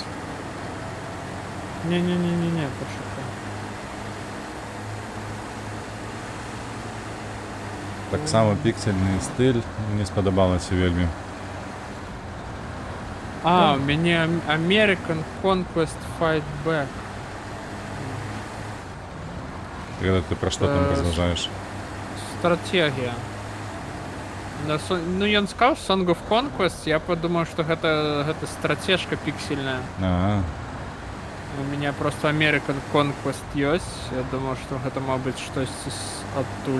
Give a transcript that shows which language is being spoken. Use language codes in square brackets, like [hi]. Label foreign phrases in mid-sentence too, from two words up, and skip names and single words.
[uk] Не-не-не-не-не, почекай. [be] Таксама піксельны стыль мне спадабалася вельмі. [ru] А, у меня American Conquest Fight Back. Когда ты [be] пра што там разважаеш? Стратегія. Ну, ён сказаў Song of Conquest, я подумаў, што гэта стратежка піксельная. А, [ru] У меня просто American Conquest ёсць. [be] Я думаў, што гэта мог быць штосьці адтуль.